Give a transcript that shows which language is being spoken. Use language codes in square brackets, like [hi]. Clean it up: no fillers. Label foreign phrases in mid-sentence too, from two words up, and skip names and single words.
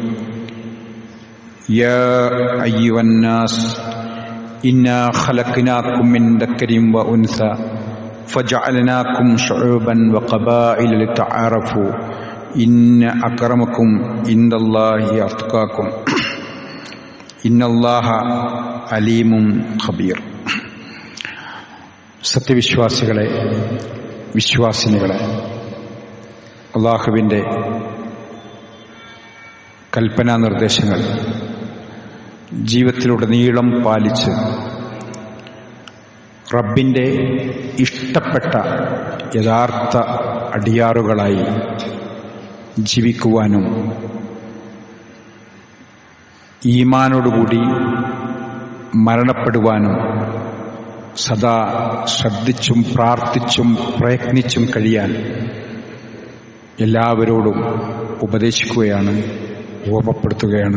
[ar] يا أيها الناس إنا خلقناكم من ذكر وأنثى فجعلناكم شعوبا وقبائل لتعارفوا إن أكرمكم عند الله أتقاكم إن الله عليم خبير. [ml] സത്യവിശ്വാസികളെ, വിശ്വാസിനികളെ, അല്ലാഹുവിൻ്റെ കൽപ്പനാ നിർദ്ദേശങ്ങൾ ജീവിതത്തിലുടനീളം പാലിച്ച് റബ്ബിൻ്റെ ഇഷ്ടപ്പെട്ട യഥാർത്ഥ അടിയാറുകളായി ജീവിക്കുവാനും ഈമാനോടുകൂടി മരണപ്പെടുവാനും സദാ ശ്രദ്ധിച്ചും പ്രാർത്ഥിച്ചും പ്രയത്നിച്ചും കഴിയാൻ എല്ലാവരോടും ഉപദേശിക്കുകയാണ്, ഓർമ്മപ്പെടുത്തുകയാണ്.